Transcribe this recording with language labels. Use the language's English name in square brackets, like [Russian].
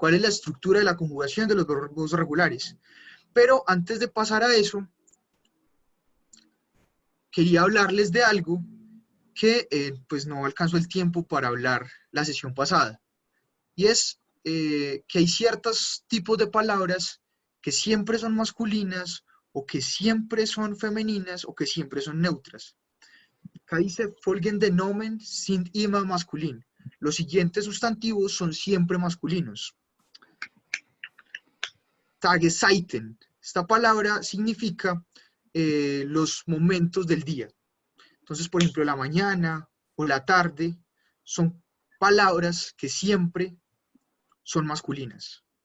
[Spanish] ¿Cuál es la estructura de la conjugación de los verbos regulares? Pero antes de pasar a eso, quería hablarles de algo que pues no alcanzó el tiempo para hablar la sesión pasada. Y es que hay ciertos tipos de palabras que siempre son masculinas o que siempre son femeninas o que siempre son neutras. Acá dice, [German] folgende Nomen sind immer masculin. [Spanish] Los siguientes sustantivos son siempre masculinos. Tageszeiten, Esta palabra significa los momentos del día. Entonces, por ejemplo, la mañana o la tarde son palabras que siempre son masculinas.